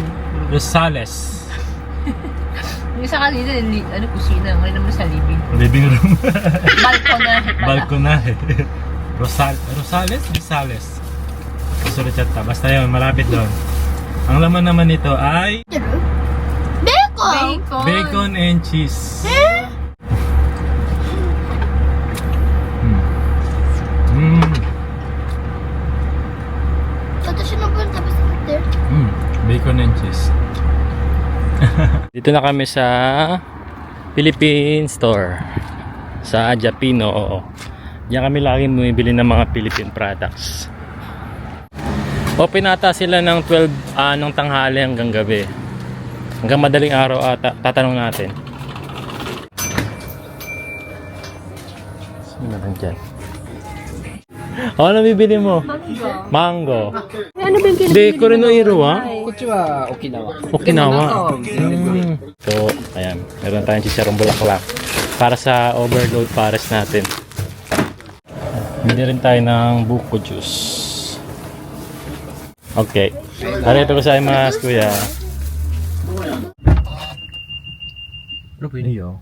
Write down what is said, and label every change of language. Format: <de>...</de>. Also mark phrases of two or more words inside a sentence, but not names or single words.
<tl>Rosales. Yung isa kanina, ano kusina? Ngayon naman sa living.</tl> <en>Living room.</en> <tl>Balkonahe pala. Balkonahe. Rosales? Rosales. Susunod chat ta. Basta yun, malapit doon. Ang laman naman nito ay</tl> <ja>ベーコン</ja> <tl>Bacon!</tl> <en>bacon and cheese.</en> <ja>私の分食べさせて。</ja> <en>Bacon and cheese.</en> <tl>Dito na kami sa Philippine Store. Sa Japino, oo. Diyan kami lagi bumibili ng mga</tl> <en>Philippine products.</en> <tl>Open ata sila ng 12 ng tanghali hanggang gabi. Hanggang madaling araw ata. Tatanong natin. Meron dyan. Ano bibili mo? Mango. Ano ba yung Hindi, Korenoiro ah.</tl> <ja>こっちは沖縄。</ja> <tl>Okinawa. So, ayan. Meron tayong chicharong bulaklak. Para sa overload pares natin. Bili rin tayo ng buko juice. Okay. Parito ko sa mga kuya. Iyo.</tl>